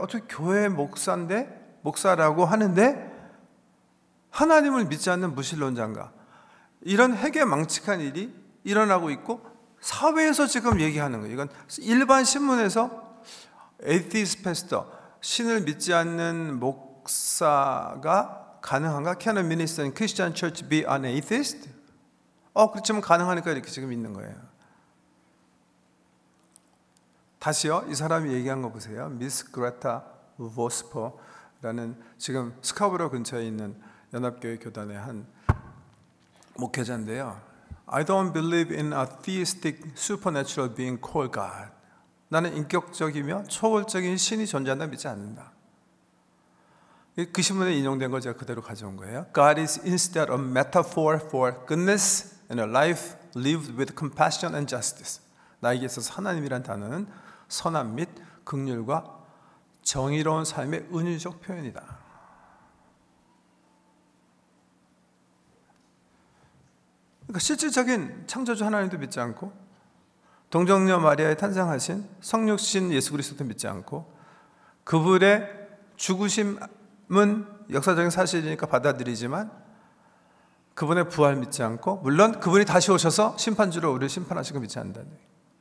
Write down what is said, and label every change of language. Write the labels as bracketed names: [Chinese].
[Korean] 어떻게 교회 목사라고 하는데 하나님을 믿지 않는 무신론자인가? 이런 해괴망측한 일이 일어나고 있고 사회에서 지금 얘기하는 거예요. 이건 일반 신문에서 [English] atheist pastor, [Korean] 신을 믿지 않는 목사가 가능한가? [English] Can a minister in Christian church be an atheist? [Korean] 그렇지만 가능하니까 이렇게 지금 있는 거예요. 다시요, 이 사람이 얘기한 거 보세요. 미스 그레타 보스퍼라는 지금 스카브로 근처에 있는 연합교회 교단의 한 목회자인데요. [English] I don't believe in a theistic supernatural being called God. [Korean] 나는 인격적이며 초월적인 신이 존재한다 믿지 않는다. 그 신문에 인용된 거 제가 그대로 가져온 거예요. [English] God is instead a metaphor for goodness and a life lived with compassion and justice. [Korean] 나에게 있어서 하나님이란 단어는 선함 및 긍휼과 정의로운 삶의 은유적 표현이다. 그러니까 실질적인 창조주 하나님도 믿지 않고, 동정녀 마리아에 탄생하신 성육신 예수 그리스도도 믿지 않고, 그분의 죽으심은 역사적인 사실이니까 받아들이지만 그분의 부활 믿지 않고, 물론 그분이 다시 오셔서 심판주로 우리를 심판하시고 믿지 않는다는 얘기예요.